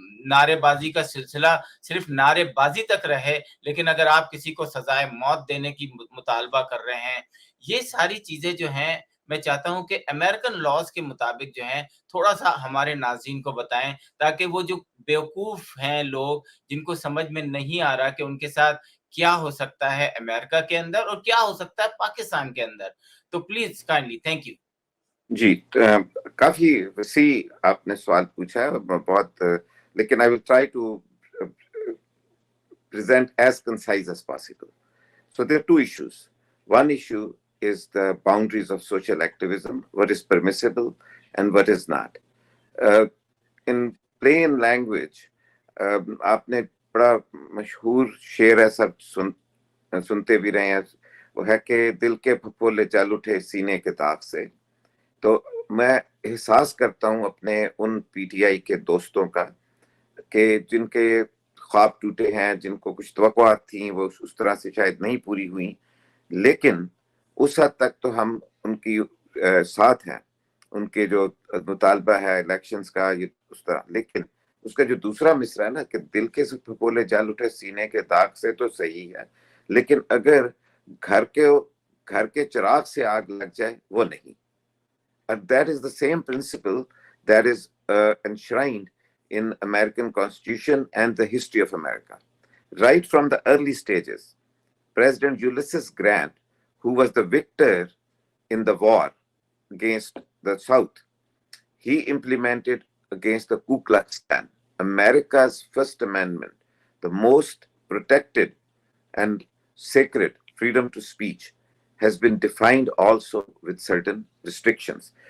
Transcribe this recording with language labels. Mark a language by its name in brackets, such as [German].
[Urdu] نعرے بازی کا سلسلہ صرف نعرے بازی تک رہے، لیکن اگر آپ کسی کو سزائے موت دینے کی مطالبہ کر رہے ہیں، یہ ساری چیزیں جو ہیں میں چاہتا ہوں کہ امریکن لاز کے مطابق جو ہیں تھوڑا سا ہمارے ناظرین کو بتائیں، تاکہ وہ جو بیوقوف ہیں لوگ جن کو سمجھ میں نہیں آ رہا کہ ان کے ساتھ کیا ہو سکتا ہے امریکہ کے اندر اور کیا ہو سکتا ہے پاکستان کے اندر. تو پلیز کائنڈلی. Thank you. جی، کافی وسیع آپ نے سوال پوچھا ہے، بہت، لیکن [English] I will try to present as concise as possible. So there are two issues. One issue is the boundaries of social activism, what is permissible and what is not. In plain language, [Urdu] آپ نے بڑا مشہور شعر ہے، سب سنتے بھی رہے ہیں، وہ ہے کہ دل کے پھپھولے چل اٹھے سینے کے داغ سے. تو میں احساس کرتا ہوں اپنے ان پی ٹی آئی کے دوستوں کا کہ جن کے خواب ٹوٹے ہیں، جن کو کچھ توقعات تھیں وہ اس طرح سے شاید نہیں پوری ہوئیں، لیکن اس حد تک تو ہم ان کی ساتھ ہیں، ان کے جو مطالبہ ہے الیکشنز کا یہ اس طرح. لیکن اس کا جو دوسرا مصرع ہے نا کہ دل کے پھپھولے جل اٹھے سینے کے داغ سے، تو صحیح ہے، لیکن اگر گھر کے چراغ سے آگ لگ جائے وہ نہیں. [English] And that is the same principle that is enshrined in American Constitution and the history of America. Right from the early stages, President Ulysses Grant, who was the victor in the war against the South, he implemented against the Ku Klux Klan, America's First Amendment, the most protected and sacred freedom to speech, has been defined also with certain restrictions.